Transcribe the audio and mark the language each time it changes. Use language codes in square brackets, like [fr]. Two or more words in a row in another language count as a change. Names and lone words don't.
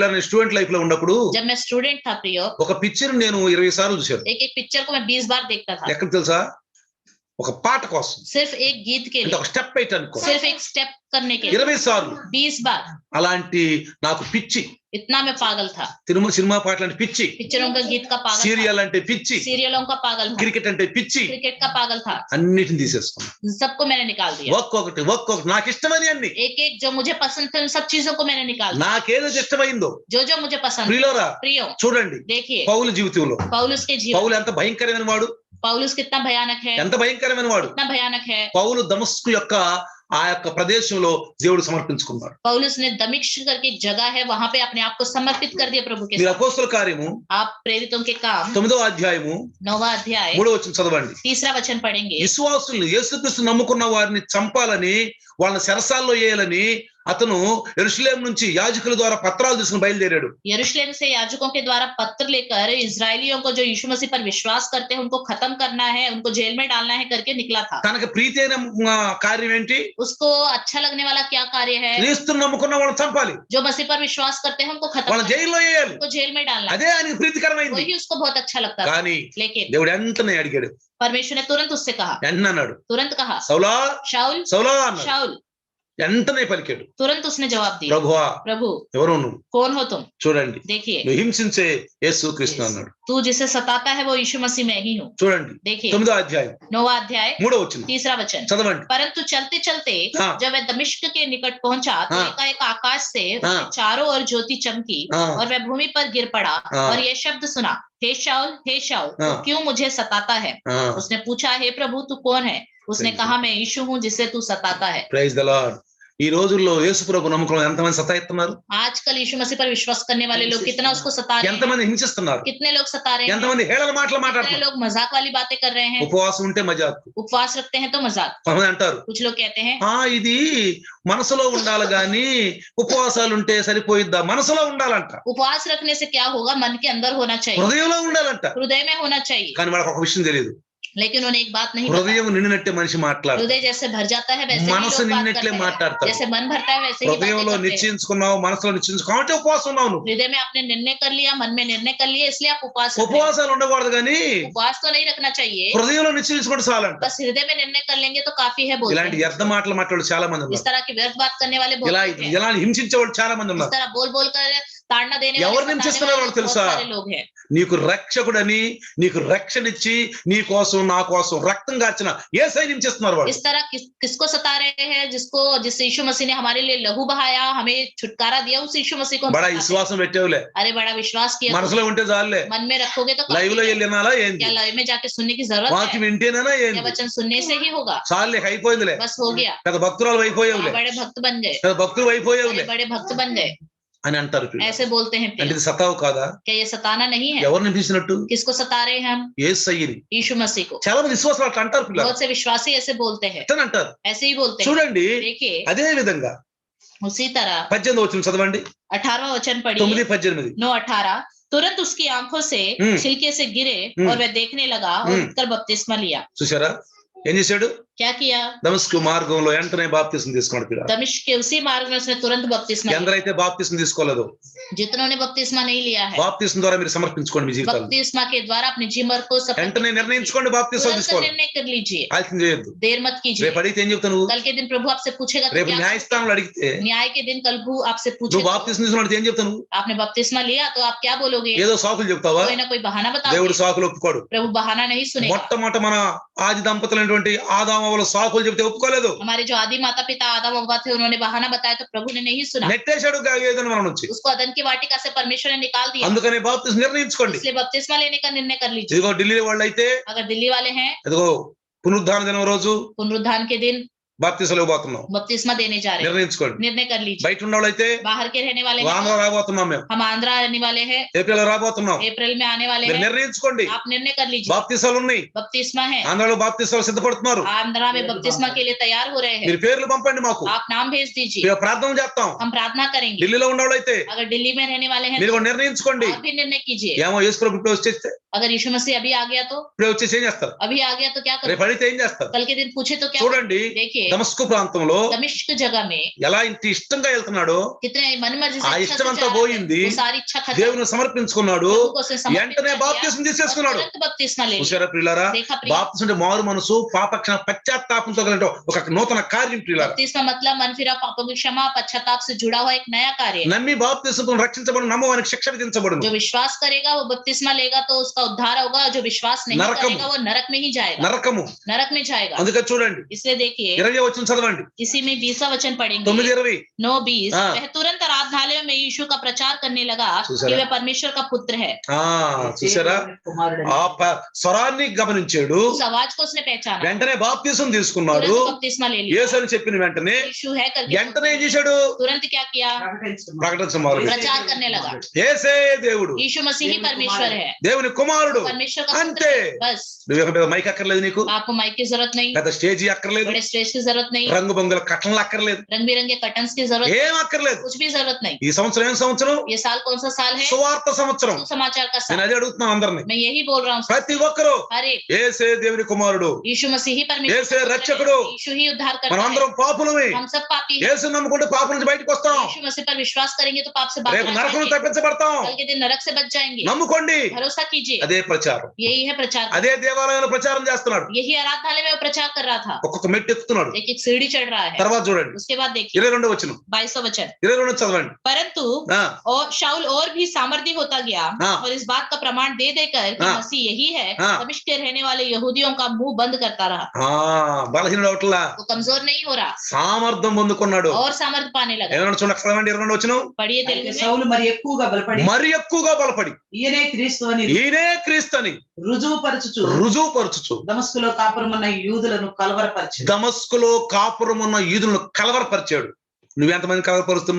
[te] ఇలా నేను [en] student life [te] లో ఉన్నప్పుడు [hi] जब मैं स्टूडेंट था प्रियो, [te] ఒక పిక్చర్ నేను 20 సార్లు చూశాను. [hi] एक एक पिक्चर को मैं 20 बार देखता था, [te] ఎక్కడ తెలుసా? ఒక పాట కోసం, [hi] सिर्फ एक गीत के [te] అంటే [hi] लिए, [te] ఒక స్టెప్ వేయటానికి కోసం [hi] सिर्फ एक स्टेप करने के लिए [te] 20 సార్లు. [hi] 20 बार। [te] అలాంటి నాకు పిచ్చి. [hi] इतना मैं पागल था, [te] సినిమా పాటలు అంటే పిచ్చి, [hi] पिक्चरों का गीत का पागल था, [te] సీరియల్ అంటే పిచ్చి, [hi] सीरियलों का पागल था, [te] క్రికెట్ అంటే పిచ్చి, [hi] क्रिकेट का पागल था। [te] అన్నిటిని తీసేసుకున్నాను. [hi] सबको मैंने निकाल दिया, [te] ఒక్కొక్కటి నాకు ఇష్టమని అన్ని. [hi] एक एक जो मुझे पसंद थे उन सब चीजों को मैंने निकाल दिया। [te] నాకేదైతే ఇష్టమైందో [hi] जो मुझे पसंद था। [te] ప్రియులారా [hi] प्रियो [te] చూడండి, [hi] देखिए [te] పౌలు జీవితంలో [hi] पौलुस के जीवन, [te] పౌలు ఎంత భయంకరమైన వాడు, [hi] पौलुस कितना भयानक है, [te] ఎంత భయంకరమైన వాడు. [hi] कितना भयानक है। [te] పౌలు దమస్కు యొక్క ఆ యొక్క ప్రదేశంలో దేవుడు సమర్పించుకున్నాడు. [hi] पौलुस ने दमिश्क करके एक जगह है, वहां पे अपने आप को समर्पित कर दिया प्रभु के [te] మీరు [hi] साथ। [te] అపోస్తల కార్యము [hi] आप प्रेरितों के काम [te] 9వ అధ్యాయము [hi] 9वां अध्याय [te] 3వ వచనం చదవండి. [hi] 3रा वचन पढ़ेंगे। [te] విశ్వాసుల్ని, యేసుక్రీస్తు నమ్ముకున్న వారిని చంపాలని, వాళ్ళని చెరసాల్లో వేయాలని అతను యెరూషలేము నుంచి యాజకుల ద్వారా పత్రాలు తీసుకుని బయలుదేరాడు. [hi] यरूशलेम से याजकों के द्वारा पत्र लेकर इजरायलियों को जो यीशु मसीह पर विश्वास करते हैं उनको खत्म करना है, उनको जेल में डालना है करके निकला था। [te] తనకు ప్రీతి అయిన కార్యం ఏంటి? [hi] उसको अच्छा लगने वाला क्या कार्य है? [te] క్రీస్తుని నమ్ముకున్న వాళ్ళని చంపాలి, [hi] जो मसीह पर विश्वास करते हैं उनको खत्म [te] వాళ్ళని [hi] करना है, [te] జైల్లో వేయాలి. [hi] उनको जेल में डालना है। [te] అదే ఆయనకి ప్రీతికరమైంది. [hi] वही उसको बहुत अच्छा लगता था। [te] కానీ [hi] लेकिन [te] దేవుడు వెంటనే అడిగాడు, [hi] परमेश्वर ने तुरंत उससे कहा, [te] వెంటనే అన్నాడు, [hi] तुरंत कहा, [te] సౌలా [hi] शाऊल [te] సౌలా అన్నాడు. [hi] शाऊल। [te] వెంటనే పలికాడు, [hi] तुरंत उसने जवाब दिया, [te] ప్రభువా [hi] प्रभु [te] ఎవరు నువ్వు? [hi] कौन हो तुम? [te] చూడండి, [hi] देखिए [te] నువ్వు హింసించే యేసుక్రీస్తు అన్నాడు. [hi] तू जिसे सताता है वो यीशु मसीह में ही हूँ। [te] చూడండి [hi] देखिए [te] 9వ అధ్యాయం [hi] 9वां अध्याय [te] 3వ వచనం [hi] 3रा वचन। [te] చదవండి. [hi] परंतु चलते चलते हाँ। जब वह दमिश्क के निकट पहुंचा तो हाँ। एकाएक आकाश से हाँ। उसके चारों ओर ज्योति चमकी हाँ। और वह भूमि पर गिर पड़ा हाँ। और ये शब्द सुना, हे शाऊल तू हाँ। क्यों मुझे सताता है? ఆ, उसने पूछा, हे प्रभु तू कौन है? उसने Praise कहा, मैं यीशु हूँ जिसे तू सताता है। [en] Praise the Lord. [te] ఈ రోజుల్లో యేసు ప్రభు నమ్మకం ఎంతమంది సతాయిస్తున్నారు, [hi] आजकल यीशु मसीह पर विश्वास करने वाले लोग कितना उसको सता रहे हैं, [te] ఎంతమంది హింసిస్తున్నారు, [hi] कितने लोग सता रहे हैं, [te] ఎంతమంది హేళన మాటలు [hi] कितने [te] మాట్లాడుతున్నారు. [hi] लोग मजाक वाली बातें कर रहे हैं। [te] ఉపవాసం ఉంటే మజాక్. [hi] उपवास रखते हैं तो मजाक। [te] కొంతమంది అంటారు, [hi] कुछ लोग कहते हैं [te] ఇది మనసులో ఉండాలి గాని ఉపవాసాలు ఉంటే సరిపోయిద్దా? మనసులో ఉండాలంట, [hi] उपवास रखने से क्या होगा, मन के अंदर होना चाहिए, [te] హృదయంలో ఉండాలంట. [hi] हृदय में होना चाहिए। [te] కానీ వాళ్ళకి ఒక విషయం తెలియదు, [hi] लेकिन उन्हें एक बात नहीं पता। [te] హృదయం నిండినట్టే మనిషి మాట్లాడు, [hi] हृदय जैसे भर जाता है वैसे ही [te] మనసు [hi] लोग बात [te] నిండినట్లే [hi] करते हैं। [te] మాట్లాడతారు. [hi] जैसे मन भरता है वैसे ही बातें [te] హృదయంలో [hi] करते हैं। [te] నిశ్చయించుకున్నావు, మనసులో నిశ్చయించుకున్నావు కాబట్టి ఉపవాసం ఉన్నావు నువ్వు. [hi] हृदय में आपने निर्णय कर लिया, मन में निर्णय कर लिया, इसलिए आप उपवास रख रहे हैं। [te] ఉపవాసాలు ఉండకూడదు కానీ [hi] उपवास तो नहीं रखना चाहिए, [te] హృదయంలో నిశ్చయించుకుంటే చాలంట. [hi] बस हृदय में निर्णय कर लेंगे तो काफी है बोलते [te] ఇలాంటి [hi] हैं। [te] వ్యర్థ మాటలు మాట్లాడు చాలా మంది [hi] इस [te] ఉన్నారు. [hi] तरह की व्यर्थ बात करने वाले बहुत [te] ఇలా [hi] लोग हैं। [te] ఇలా హింసించే వాళ్ళు చాలా మంది [hi] इस [te] ఉన్నారు. [hi] तरह बोल बोल कर ताड़ना देने [te] ఎవరు [hi] वाले, [te] హింసిస్తున్నారో [hi] सताने वाले [te] వాళ్ళకి [hi] बहुत [te] తెలుసా? [hi] सारे लोग हैं। [te] నీకు రక్షకుడని, నీకు రక్షణిచ్చి, నీ కోసం నా కోసం రక్తం గార్చిన యేసయ్య హింసిస్తున్నారు వాళ్ళు. [hi] इस तरह किसको सता रहे हैं? जिस यीशु मसीह ने हमारे लिए लहू बहाया, हमें छुटकारा दिया, उस यीशु मसीह को हम బడా सताते हैं। [te] విశ్వాసం పెట్టేవులే, [hi] अरे बड़ा विश्वास किया [te] మనసులో ఉంటే చాలులే. [hi] मन में रखोगे तो [te] లైవ్ లో [hi] काफी है। [te] వెళ్ళినాలా ఏంది? [hi] क्या लाइव में जाके सुनने की जरूरत [te] వాక్యం [hi] है? [te] వింటేనేనా [hi] क्या [te] ఏంది? [hi] वचन सुनने से ही होगा? [te] చాలులే, అయిపోయిందిలే. [hi] बस हो गया, [te] పెద్ద భక్తురాలు అయిపోయావులే, [hi] बड़े भक्त बन गए, [te] పెద్ద భక్తులు అయిపోయావులే [hi] बड़े भक्त बन गए, [te] అని అంటారు పిల్లలు. [hi] ऐसे बोलते हैं। [te] అంటే ఇది సతావు కాదా? [hi] क्या ये सताना नहीं है? [te] ఎవరిని పిలిచినట్టు? [hi] किसको सता रहे हैं हम? [te] యేసయ్యని. [hi] यीशु मसीह को। [te] చాలా మంది విశ్వాసాలు అట్లా అంటారు పిల్లలు, [hi] बहुत से विश्वासी ऐसे बोलते हैं, [te] అని అంటారు. [hi] ऐसे ही बोलते हैं। [te] చూడండి, [hi] देखिए [te] అదే విధంగా [hi] उसी तरह [te] 18వ వచనం చదవండి. [hi] 18वां वचन पढ़िए, [te] 9:18. [hi] 9:18। तुरंत उसकी आंखों से छिलके से गिरे और वह देखने लगा और उठकर बपतिस्मा लिया। [te] చూసారా ఏం చేశాడు? [hi] क्या किया? [te] దమస్కు మార్గంలో వెంటనే బాప్తిస్మం తీసుకున్నాడు పిల్లలు. [hi] दमिश्क के उसी मार्ग में उसने तुरंत बपतिस्मा लिया। [te] ఎందరైతే బాప్తిస్మం తీసుకోలేదో, [hi] जितनों ने बपतिस्मा नहीं लिया है, [te] బాప్తిస్మం ద్వారా మీరు సమర్పించుకోండి మీ జీవితాలు. [hi] बपतिस्मा के द्वारा अपने जीवन को [te] వెంటనే నిర్ణయించుకోండి బాప్తిస్మం [hi] तुरंत [te] తీసుకోవాలి. [hi] निर्णय कर लीजिए, [te] ఆలస్యం చేయొద్దు. [hi] देर मत कीजिए। [te] రేపు అడిగితే ఏం చెప్తావు నువ్వు? [hi] कल के दिन प्रभु आपसे पूछेगा तो [te] రేపు [hi] क्या? [te] న్యాయస్థానంలో అడిగితే [hi] न्याय के दिन कल प्रभु आपसे [te] నువ్వు [hi] पूछेगा, [te] బాప్తిస్మం తీసుకున్నట్టు ఏం చెప్తావు నువ్వు? [hi] आपने बपतिस्मा लिया तो आप क्या बोलोगे? [te] ఏదో సాకులు చెప్తావా? [hi] कोई ना कोई बहाना [te] దేవుడు [hi] बताओगे। [te] సాకులు ఒప్పుకోడు. [hi] प्रभु बहाना नहीं सुनेगा। [te] మొట్టమొదట మన ఆది దంపతులైనటువంటి ఆదాము ఆదామవ్వలు సాకులు చెబితే ఒప్పుకోలేదు, [hi] हमारे जो आदि माता पिता आदम अव्वा थे उन्होंने बहाना बताया तो प्रभु ने नहीं सुना, [te] నెట్టేశాడు ఏదైనా మన నుంచి. [hi] उसको अदन की वाटिका से परमेश्वर ने निकाल दिया. [te] అందుకని బాప్తిస్మం నిర్ణయించుకోండి. [hi] इसलिए बपतिस्मा लेने का निर्णय कर लीजिए. [te] ఇదిగో ఢిల్లీ వాళ్ళు అయితే [hi] अगर दिल्ली वाले हैं, [te] ఇదిగో పునరుద్ధాన దినం రోజు [hi] पुनरुत्थान के दिन [te] బాప్తిస్మం ఇవ్వబోతున్నాం, [hi] बपतिस्मा देने जा रहे हैं. [te] నిర్ణయించుకోండి. [hi] निर्णय कर लीजिए. [te] బయట ఉన్న వాళ్ళైతే [hi] बाहर के रहने वाले हैं, [te] ఆంధ్ర రాబోతున్నాం, మేము [hi] हम आंध्रा रहने वाले हैं, [te] ఏప్రిల్ రాబోతున్నాం, [hi] अप्रैल में आने वाले [te] మీరు [hi] हैं. [te] నిర్ణయించుకోండి. [hi] आप निर्णय कर लीजिए. [te] బాప్తిసాలు ఉన్నాయి, [hi] बपतिस्मा है, [te] ఆంధ్రాలో బాప్తిసాలు సిద్ధపడుతున్నారు. [hi] आंध्रा में बपतिस्मा के लिए तैयार हो रहे हैं. [te] మీరు పేర్లు పంపండి మాకు, [hi] आप नाम भेज दीजिए, [te] మేము ప్రార్థన చేస్తాం. [hi] हम प्रार्थना करेंगे. [te] ఢిల్లీలో ఉన్న వాళ్ళైతే [hi] अगर दिल्ली में रहने वाले हैं [te] మీరు [hi] तो [te] కూడా నిర్ణయించుకోండి. [hi] आप भी निर्णय कीजिए. [te] ఏమో యేసు ప్రభు ఇప్పుడే వచ్చేస్తే, [hi] अगर यीशु मसीह अभी आ गया तो, [te] ఇప్పుడే వచ్చేసి ఏం చేస్తారు, [hi] अभी आ गया तो क्या [te] రేపు [hi] करें? [te] అడిగితే ఏం చేస్తారు? [hi] कल के दिन पूछे तो क्या? [te] చూడండి [hi] देखिए [te] దమస్కు ప్రాంతంలో [hi] दमिश्क जगह में [te] ఎలా ఇంత ఇష్టంగా వెళ్తున్నాడో, [hi] कितने मन मर्जी [te] ఆ [hi] से [te] ఇష్టం [hi] अच्छा से [te] అంతా [hi] जा रहा है. [te] పోయింది, [hi] वो सारी इच्छा खत्म, [te] దేవుని సమర్పించుకున్నాడు, [hi] प्रभु को उसने समर्पित [te] వెంటనే [hi] कर दिया [te] బాప్తిసం [hi] और [te] తీసేసుకున్నాడు. [hi] तुरंत बपतिस्मा ले लिया. [te] చూసారా ప్రియులారా, [hi] देखा प्रिय, [te] బాప్తిసం అంటే మారు మనసు, పాపక్షణ పశ్చాత్తాపంతో కలిగిన ఒక నూతన కార్యం ప్రియులారా. [hi] बपतिस्मा मतलब मन फिरा, पापों की क्षमा, पश्चाताप से जुड़ा हुआ एक नया कार्य है. [te] నమ్మి బాప్తిసం రక్షించబడు, నమ్మవానికి శిక్ష విధించబడును. [hi] जो विश्वास करेगा वो बपतिस्मा लेगा तो उसका उद्धार होगा, जो विश्वास नहीं नरकम, करेगा वो नरक में ही जाएगा, [te] నరకము. [hi] नरक में जाएगा. [te] అందుకే చూడండి [hi] इसलिए देखिए [te] 20 వచనం చదవండి, [hi] इसी में 20वां वचन पढ़ेंगे, [te] 9:20. [hi] 9:20. हाँ. वह तुरंत आराधनालय में यीशु का प्रचार करने लगा सुसरा। कि वह परमेश्वर का पुत्र है. [te] చూసారా, కుమారుడని. ఆ స్వరాన్ని గమనించాడు, [hi] उस आवाज को उसने पहचाना, [te] వెంటనే బాప్తిసం తీసుకున్నాడు. [hi] तुरंत बपतिस्मा ले लिया. [te] యేసు అని చెప్పిన వెంటనే [hi] यीशु है करके [te] వెంటనే ఏం చేశాడు, [hi] तुरंत क्या किया? [te] ప్రకటించడం. ప్రకటించడం మొదలుపెట్టాడు. [hi] प्रचार करने लगा. [te] యేసే దేవుడు, [hi] यीशु मसीह ही परमेश्वर है, [te] దేవుని కుమారుడు. [hi] परमेश्वर का पुत्र [te] అంతే. [hi] है. बस [te] నువ్వు పెద్ద మైక్ అక్కర్లేదు, నీకు [hi] आपको माइक की जरूरत नहीं, [te] పెద్ద స్టేజీ అక్కర్లేదు, [hi] बड़े स्टेज की जरूरत नहीं, [te] రంగు బొంగుల కట్టలు అక్కర్లేదు, [hi] रंग बिरंगे कर्टन्स की जरूरत, [te] ఏం అక్కర్లేదు. [hi] कुछ भी जरूरत नहीं. [te] ఈ సంవత్సరం ఏం సంవత్సరం? [hi] ये साल कौन सा साल है? [te] సువార్త సంవత్సరం. [hi] सुसमाचार का [te] నేను [hi] साल. [te] అదే అడుగుతున్నాను అందరిని. [hi] मैं यही बोल रहा हूँ. [te] ప్రతి ఒక్కరు [hi] हर एक [te] యేసే దేవుని కుమారుడు, [hi] यीशु मसीह ही परमेश्वर [te] యేసే [hi] का पुत्र है. [te] రక్షకుడు. [hi] यीशु ही उद्धार करता [te] మనం [hi] है. [te] అందరం పాపులమే. [hi] हम सब पापी हैं. [te] యేసు నమ్ముకుంటే పాపం నుంచి బయటకు వస్తాం, [hi] यीशु मसीह पर विश्वास करेंगे तो पाप से बाहर [te] రేపు [hi] आ [te] నరకం [hi] जाएंगे. [te] తప్పించబడతాం. [hi] कल के दिन नरक से बच जाएंगे. [te] నమ్ముకోండి. [hi] भरोसा कीजिए. [te] అదే ప్రచారం, [hi] यही है प्रचार. [te] అదే దేవాలయంలో ప్రచారం చేస్తున్నాడు. [hi] यही आराधनालय में वो प्रचार कर रहा था. [te] ఒక్కొక్క మెట్టు ఎక్కుతున్నాడు. [hi] एक एक सीढ़ी चढ़ रहा है. [te] తర్వాత చూడండి [hi] उसके बाद देखिए [te] 22 వచనం, [hi] 22वां वचन. [te] 22 చదవండి. [hi] परंतु ఆ, और शाऊल और भी सामर्थी होता गया हाँ। और इस बात का प्रमाण दे देकर कि हाँ। मसीह यही है, हाँ। दमिश्क के रहने वाले यहूदियों का मुंह बंद करता रहा. [te] బలహీనుడు అవట్లా, [hi] वो कमजोर नहीं हो रहा [te] సామర్థ్యం పొందుకున్నాడు. [hi] और सामर्थ्य पाने लगा. [te] ఏమన్నా చూడండి, చదవండి 22 వచనం. [hi] पढ़िए [te] అయితే [hi] तेलुगु में. [te] సౌలు మరి ఎక్కువగా బలపడి మరి ఎక్కువగా బలపడి ఈయనే క్రీస్తు అని ఈయనే క్రీస్తని రుజువుపరచుచు రుజువుపరచుచు దమస్కులో కాపురమున్న యూదులను కలవరపరిచి దమస్కులో కాపురమున్న యూదులను కలవరపరిచాడు. నువ్వెంతమంది కలవరపరుస్తున్నా?